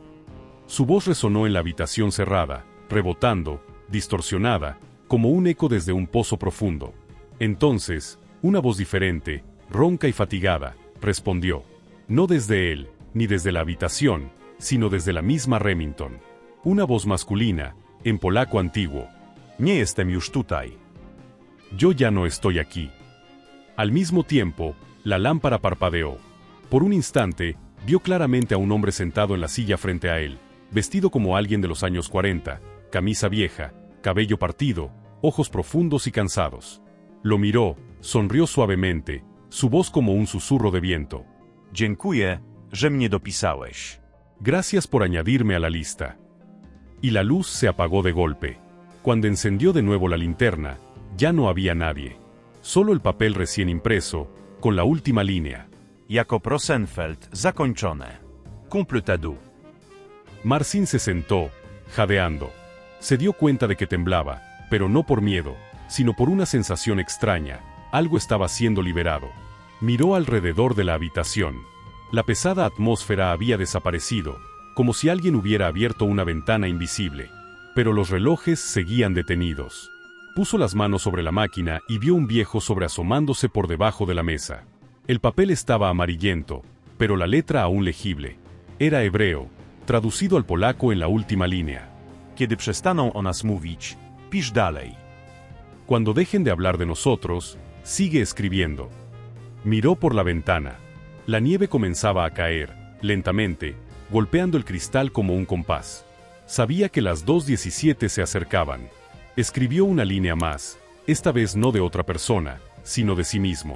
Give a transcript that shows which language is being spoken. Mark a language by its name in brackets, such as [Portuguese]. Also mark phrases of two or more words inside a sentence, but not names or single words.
[Spanish] Su voz resonó en la habitación cerrada, rebotando, distorsionada, como un eco desde un pozo profundo. Entonces, una voz diferente, ronca y fatigada, respondió. No desde él, ni desde la habitación, sino desde la misma Remington. Una voz masculina, en polaco antiguo. [Polish] Nie jestem już tutaj. [Spanish] Yo ya no estoy aquí. Al mismo tiempo, la lámpara parpadeó. Por un instante, vio claramente a un hombre sentado en la silla frente a él, vestido como alguien de los años 40, camisa vieja, cabello partido, ojos profundos y cansados. Lo miró, sonrió suavemente, su voz como un susurro de viento. [Polish] Dziękuję, że mnie dopisałeś. [Spanish] Gracias por añadirme a la lista. Y la luz se apagó de golpe. Cuando encendió de nuevo la linterna, ya no había nadie. Solo el papel recién impreso, con la última línea. [Polish] Jakob Rosenfeld, zakończone. [Spanish] Completado. Marcin se sentó, jadeando. Se dio cuenta de que temblaba, pero no por miedo, sino por una sensación extraña. Algo estaba siendo liberado. Miró alrededor de la habitación. La pesada atmósfera había desaparecido, como si alguien hubiera abierto una ventana invisible. Pero los relojes seguían detenidos. Puso las manos sobre la máquina y vio un viejo sobreasomándose por debajo de la mesa. El papel estaba amarillento, pero la letra aún legible. Era hebreo, traducido al polaco en la última línea. [Polish] Kiedy przestaną o nas mówić, pisz dalej. [Spanish] Cuando dejen de hablar de nosotros, sigue escribiendo. Miró por la ventana. La nieve comenzaba a caer, lentamente, golpeando el cristal como un compás. Sabía que las 2:17 se acercaban. Escribió una línea más, esta vez no de otra persona, sino de sí mismo.